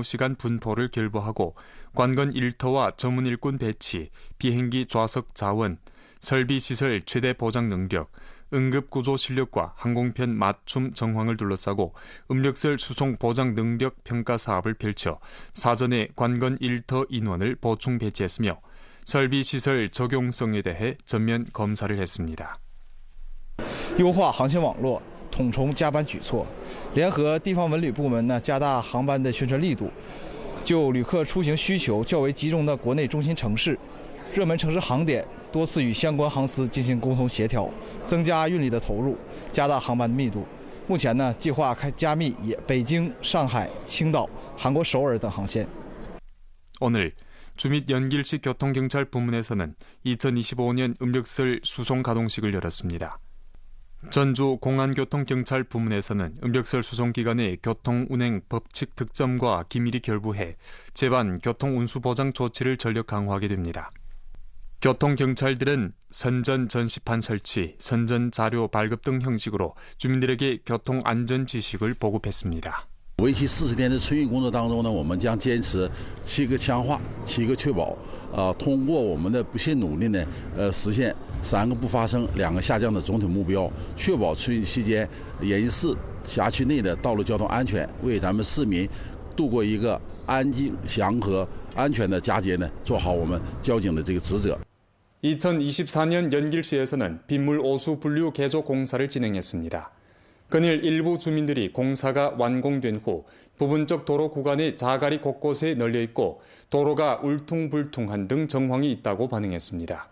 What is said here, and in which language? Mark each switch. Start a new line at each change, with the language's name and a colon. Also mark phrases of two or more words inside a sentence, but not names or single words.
Korean: 시간 분포를 결부하고 관건 일터와 전문 일꾼 배치, 비행기 좌석 자원, 설비 시설 최대 보장 능력, 응급구조 실력과 항공편 맞춤 정황을 둘러싸고 음력설 수송 보장 능력 평가 사업을 펼쳐 사전에 관건 일터 인원을 보충 배치했으며 설비 시설 적용성에 대해 전면 검사를 했습니다.
Chinese: 优化航线网络，统筹加班举措，联合地方文旅部门呢，加大航班的宣传力度，就旅客出行需求较为集中的国内中心城市、热门城市航点多次与相关航司进行沟通协调，增加运力的投入，加大航班的密度。目前呢，计划加密北京、上海、青岛、韩国首尔等航线。
Korean: 오늘 주밋 연길시 교통경찰 부문에서는 2025년 음력설 수송 가동식을 열었습니다. 전주 공안교통경찰 부문에서는 음력설 수송 기간에 교통운행 법칙 특점과 기밀이 결부해 제반 교통운수보장 조치를 전력 강화하게 됩니다. 교통경찰들은 선전 전시판 설치, 선전 자료 발급 등 형식으로 주민들에게 교통안전 지식을 보급했습니다.
Chinese: 为期40天的春运工作当中呢，我们将坚持7个强化、7个确保，通过我们的不懈努力呢，实现3个不发生、2个下降的总体目标，确保春运期间延吉市辖区内的道路交通安全，为咱们市民度过一个安静、祥和、安全的佳节呢，做好我们交警的这个职责。
Korean: 2024년 연길시에서는 빗물 오수 분류 개조 공사를 진행했습니다. 그늘 일부 주민들이 공사가 완공된 후 부분적 도로 구간이 자갈이 곳곳에 널려 있고 도로가 울퉁불퉁한 등 정황이 있다고 반응했습니다.